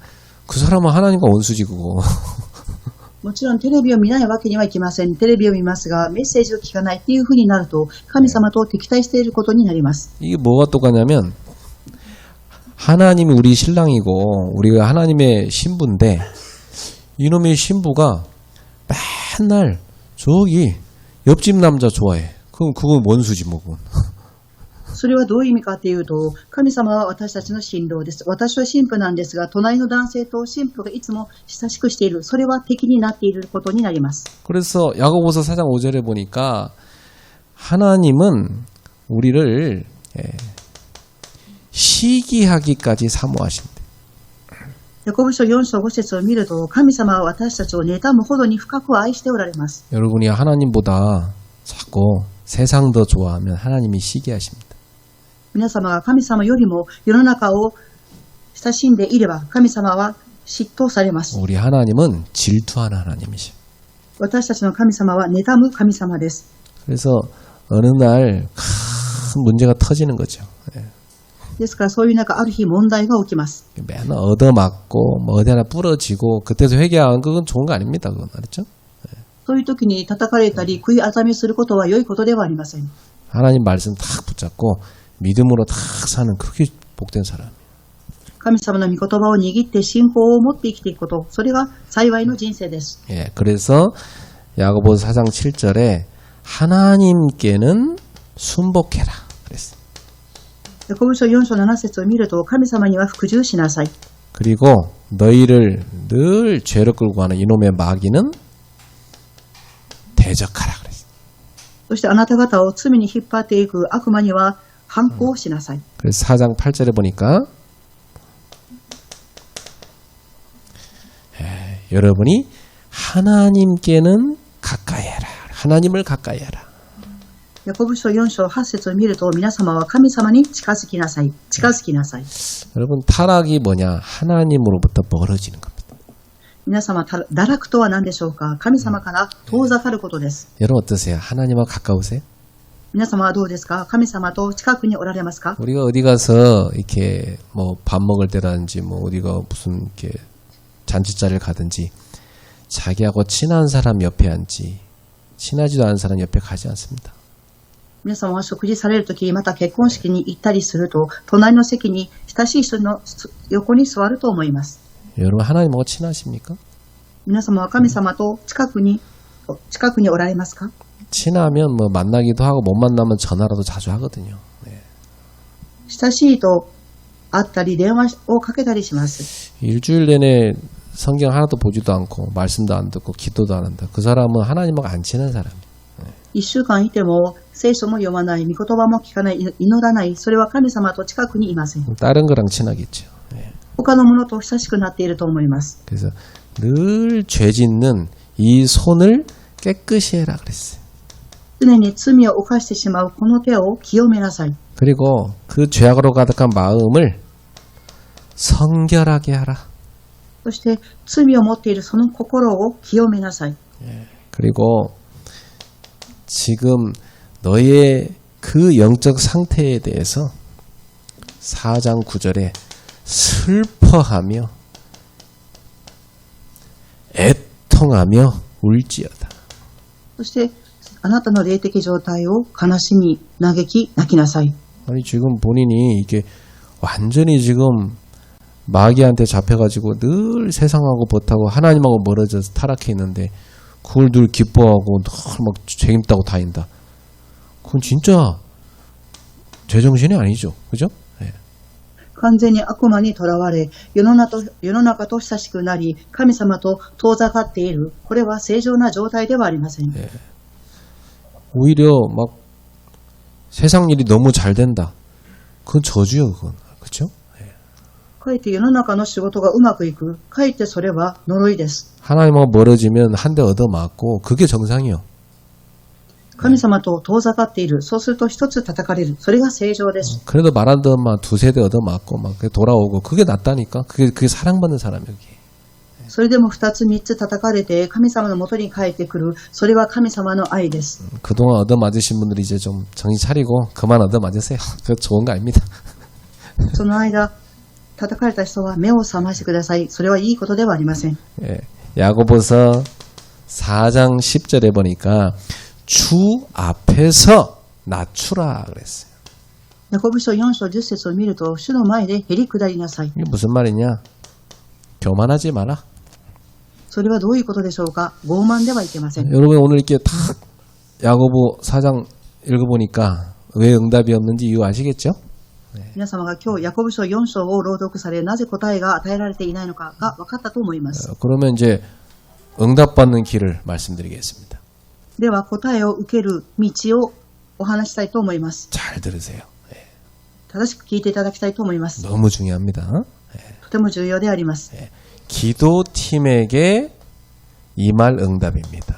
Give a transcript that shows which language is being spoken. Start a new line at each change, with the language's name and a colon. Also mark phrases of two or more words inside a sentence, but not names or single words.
Korean: 그 사람은 하나님과 원수지 그거.
Japanese: もちろんテレビを見ないわけにはいきません。テレビを見ますが、メッセージを聞かないっていうふうになると、神様と敵対していることになります。
Korean: 이게 뭐가 똑같냐면 하나님이 우리 신랑이고 우리가 하나님의 신부인데 이놈의 신부가 맨날 저기 옆집 남자 좋아해. 그럼 그건 원수지 뭐 그건.
Japanese: それはどういう意味かというと、神様は私たちの新郎です。私は新婦なんですが、隣の男性と新婦がいつも親しくしている。それは敵になっていることになります。
Korean: 그래서 야고보서 4장 5절에 보니까 하나님은 우리를 시기하기까지 사모하신대.
Japanese: ヤコブ書4章5節を見ると、神様は私たちを妬むほどに深く愛しておられます。
Korean: 여러분이 하나님보다 자꾸 세상 더 좋아하면 하나님이 시기하십니다.
Japanese: 皆様が神様よりも世の中を親しんでいれば、神様は嫉妬されます。
Korean: 우리 하나님은 질투하는 하나님이셔.
Japanese: 私たちの神様は妬む神様です。
Korean: 그래서 어느 날 큰 문제가 터지는 거죠.
Japanese: ですからそういう中、ある日問題が起きます。
Korean: 맨날 얻어맞고 뭐 어디 하나 부러지고 그때서 회개하는 그건 좋은 거 아닙니다. 그건 알았죠?
Japanese: そういう時に叩かれたり悔い改めすることは良いことではありません。
Korean: 하나님 말씀 탁 붙잡고 믿음으로 탁 사는 그게 복된 사람.
Japanese: 神様の御言葉を握って信仰を持って生きていくこと、それが幸いの人生です。
Korean: 예, 그래서 야고보서 4장 7절에 하나님께는 순복해라 그랬어요.
Japanese: ヤコブ書4章7節を見ると、神様には服従しなさい。
Korean: 그리고 너희를 늘 죄로 끌고 가는 이놈의 마귀는 대적하라 그랬어요.
Japanese: そしてあなた方を罪に引っ張っていく悪魔には反抗しなさい。
Korean: 그래서 4장 8절에 보니까 여러분이 하나님께는 가까이 해라. 하나님을 가까이 해라.
Japanese: ヤコブ書4章8節を見ると、皆様は神様に近づきなさい。近づきなさい。
Korean: 여러분 타락이 뭐냐? 하나님으로부터 멀어지는 겁니다.
Japanese: 皆様、堕落とは何でしょうか。神様から遠ざかることです。
Korean: 여러분 어떠세요? 하나님하고 가까우세요?
Japanese: 皆様はどうですか。神様と近くにおられますか。
Korean: 우리가 어디 가서 이렇게 뭐 밥 먹을 때라든지 뭐 어디가 무슨 이렇게 잔치자리를 가든지 자기하고 친한 사람 옆에 앉지 친하지도 않은 사람 옆에 가지 않습니다.
Japanese: 皆様は食事されるとき、また結婚式に行ったりすると、隣の席に親しい人の横に座ると思います。
Korean: 여러분 하나님하고 친하십니까?
Japanese: 皆様は神様と近くにおられますか。
Korean: 친하면 뭐 만나기도 하고 못 만나면 전화라도 자주 하거든요. 네.
Japanese: 親しいと会ったり電話をかけたりします。
Korean: 일주일 내내 성경 하나도 보지도 않고 말씀도 안 듣고 기도도 안 한다. 그 사람은 하나님하고 안 친한 사람이에요.
Japanese: 1 週間いても聖書も読まない、御言葉も聞かない、祈らない、それは神様と近くにいません。
Korean: 다른 거랑 친하겠죠. 네.
Japanese: 他のものと親しくなっていると思います。
Korean: 그래서 늘 죄 짓는 이 손을 깨끗이 해라 그랬어요.
Japanese: 常に罪を犯してしまうこの手を清めなさい。
Korean: 그리고 그 죄악으로 가득한 마음을 성결하게 하라.
Japanese: そして罪を持っているその心を清めなさい。
Korean: 그리고 지금 너의 그 영적 상태에 대해서 4장 9절에 슬퍼하며 애통하며 울지어다.
Japanese: そして、あなたの霊的状態を悲しみ、嘆き、泣きなさい。
Korean: 아니 지금 본인이 이게 완전히 지금 마귀한테 잡혀가지고 늘 세상하고 못하고 하나님하고 멀어져서 타락해 있는데 그걸 늘 기뻐하고 늘 막 재밌다고 다닌다. 그건 진짜 제정신이 아니죠. 그죠? 예.
Japanese: 完全に悪魔にとらわれ、世の中と親しくなり、神様と遠ざかっている。これは正常な状態ではありません。
Korean: 오히려 막 세상 일이 너무 잘 된다. 그건 저주요, 그건. 그죠?
Japanese: かえって世の中の仕事がうまくいく。かえってそれは呪いです。
Korean: 하나님하고 멀어지면 한 대 얻어맞고 그게 정상이요.
Japanese: 神様と遠ざかっている。そうすると一つ叩かれる。それが正常です。
Korean: 그래도 말한 듯만 두세 대 얻어맞고 막 돌아오고 그게 낫다니까. 그게 사랑받는 사람 여기.
Japanese: それでも二つ三つ叩かれて神様のもとに帰ってくる。それは神様の愛です。
Korean: 그동안 얻어맞으신 분들이 이제 좀 정신 차리고 그만 얻어맞으세요. 그거 좋은 거 아닙니다.
Japanese: その間、叩かれた人は目を覚ましてください。それはいいことではありません。
Korean: 예, 야고보서 4장 10절에 보니까 주 앞에서 낮추라 그랬어요.
Japanese: ヤコブ書4章10節を見ると、主の前でへり下りなさい。
Korean: 이게 무슨 말이냐? 교만하지 마라.
Japanese: それはどういうことでしょうか。傲慢ではいけません。
Korean: 여러분 오늘 이렇게 딱 야고보 4장 읽어보니까 왜 응답이 없는지 이유 아시겠죠?
Japanese: 皆様が今日ヤコブ書4章を朗読され、なぜ答えが与えられていないのかが分かったと思います。
Korean: 그러면 이제 응답받는 길을 말씀드리겠습니다.
Japanese: では答えを受ける道をお話したいと思います。
Korean: 잘 들으세요.
Japanese: 正しく聞いていただきたいと思います。
Korean: 너무 중요합니다.
Japanese: とても重要であります。
Korean: 기도팀에게 이 말 응답입니다.